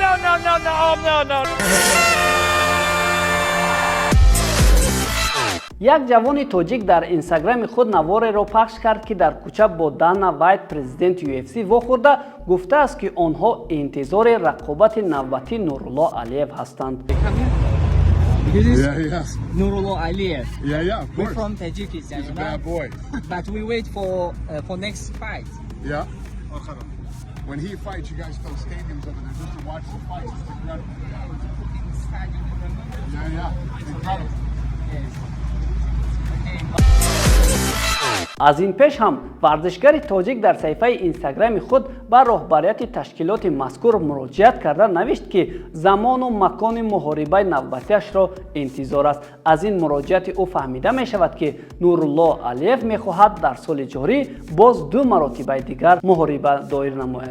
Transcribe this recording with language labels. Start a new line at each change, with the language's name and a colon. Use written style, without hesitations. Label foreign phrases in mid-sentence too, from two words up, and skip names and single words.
Tajik: як ҷавони тоҷик дар инстаграми худ навореро пахш кард ки дар кӯча бо Дана Вайт президенти UFC вохӯрда гуфтааст ки онҳо интизори рақобати навбатии Нурулло Алиев ҳастанд.
English: This is Yeah. Nurullo Aliyev. Yeah, of We're course. from Tajikistan, He's a bad boy. but we wait for next fight. Yeah. When he fights, you guys fill stadiums over there just to watch the fights. It's incredible. Yeah. Incredible. Yes.
Tajik: аз ин пеш ҳам варзишгари тоҷик дар саҳифаи инстаграми худ ба роҳбарияти ташкилоти мазкур муроҷиат карда навишт ки замону макони муҳорибаи навбатиашро интизор аст. аз ин муроҷиати ӯ фаҳмида мешавад ки Нурулло Алиев мехоҳад дар соли ҷорӣ боз ду маротибаи дигар муҳориба доир намояд.